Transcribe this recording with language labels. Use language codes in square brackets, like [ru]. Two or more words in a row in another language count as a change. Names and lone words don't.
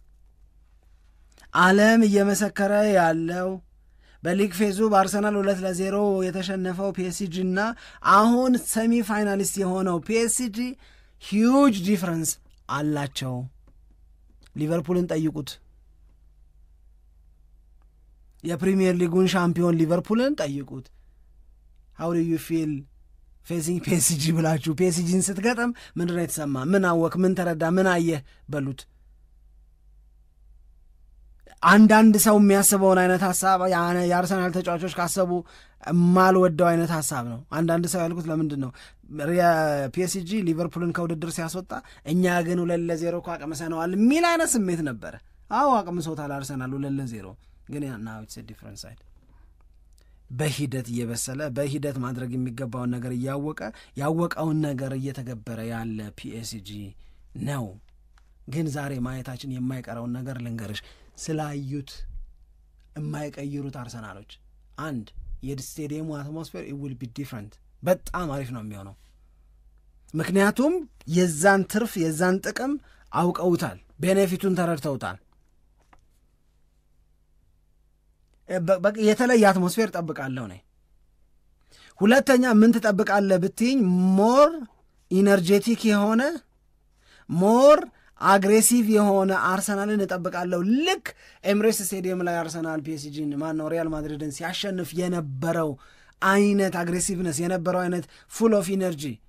[am] ዓለም እየመሰከረ ያለው በሊግ ፌዙ በአርሰናል 2-0 የተሸነፈው ፒኤስጂ እና አሁን [en] semi finalist [am] የሆነው ፒኤስጂ [en] huge difference [am] አላቸው። ሊቨርፑልን ጠይቁት፣ የፕሪሚየር ሊጉን ሻምፒዮን ሊቨርፑልን ጠይቁት። [en] how do you feel facing [am] ፒኤስጂ ብላችሁ ፒኤስጂን ስትገጥም ምንድን ነው የተሰማ? ምን አወክ? ምን ተረዳ? ምን አየህ? በሉት። አንዳንድ ሰው የሚያስበውን አይነት ሐሳብ የአርሰናል ተጫዋቾች ካሰቡ ማልወደው አይነት ሐሳብ ነው። አንዳንድ ሰው ያልኩት ለምንድን ነው ፒኤስጂ ሊቨርፑልን ከውድድር ሲያስወጣ እኛ ግን 2-0 እኮ አቅምሰነዋል የሚል አይነት ስሜት ነበረ። አዎ አቅምሶታል አርሰናል 2-0፣ ግን [en] now it's a different side። [am] በሂደት እየበሰለ በሂደት ማድረግ የሚገባውን ነገር እያወቀ ያወቀውን ነገር እየተገበረ ያለ ፒኤስጂ ነው። ግን ዛሬ ማየታችን የማይቀረውን ነገር ልንገርሽ። ስላዩት የማይቀይሩት አርሰናሎች አንድ የስቴዲየሙ አትሞስፌር [en] it will be different፣ [am] በጣም አሪፍ ነው የሚሆነው። ምክንያቱም የዛን ትርፍ የዛን ጥቅም አውቀውታል፣ ቤኔፊቱን ተረድተውታል። የተለየ አትሞስፌር ጠብቃለሁ ነኝ። ሁለተኛ ምን ትጠብቃለህ ብትይኝ [en] more energetic [am] የሆነ [en] more aggressive [am] የሆነ አርሰናልን እጠብቃለሁ። ልክ ኤምሬትስ ስቴዲየም ላይ አርሰናል ፒኤስጂን ማነው ሪያል ማድሪድን ሲያሸንፍ የነበረው አይነት አግሬሲቭነስ የነበረው አይነት [en] full of energy